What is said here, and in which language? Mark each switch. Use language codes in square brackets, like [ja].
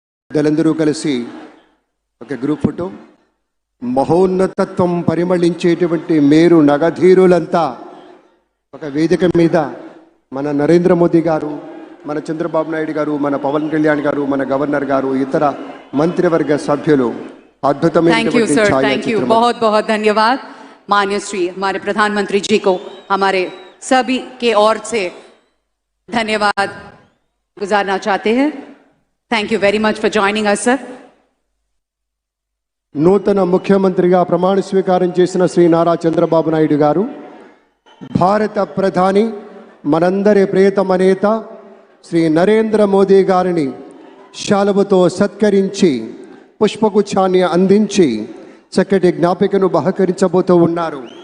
[te] పెద్దలందరూ కలిసి ఒక గ్రూప్ ఫోటో. మహోన్నతత్వం పరిమళించేటువంటి మేరు నగధీరులంతా ఒక వేదిక మీద మన నరేంద్ర మోదీ గారు, మన చంద్రబాబు నాయుడు గారు, మన పవన్ కళ్యాణ్ గారు, మన గవర్నర్ గారు, ఇతర మంత్రివర్గ సభ్యులు [en] thank you sir, thank you, [hi] बहुत बहुत धन्यवाद माननीय श्री हमारे प्रधानमंत्री जी को हमारे सभी के ओर से धन्यवाद। गुजारना चाहते हैं। [en] Thank you very much for joining us sir. [te] నూతన ముఖ్యమంత్రిగా ప్రమాణ స్వీకారం చేసిన శ్రీ నారా చంద్రబాబు నాయుడు గారు భారత ప్రధాని మనందరి ప్రియతమ నేత శ్రీ నరేంద్ర మోదీ గారిని శాలువతో సత్కరించి పుష్పగుచ్ఛాన్ని అందించి చక్కటి జ్ఞాపికను బహకరించబోతూ ఉన్నారు.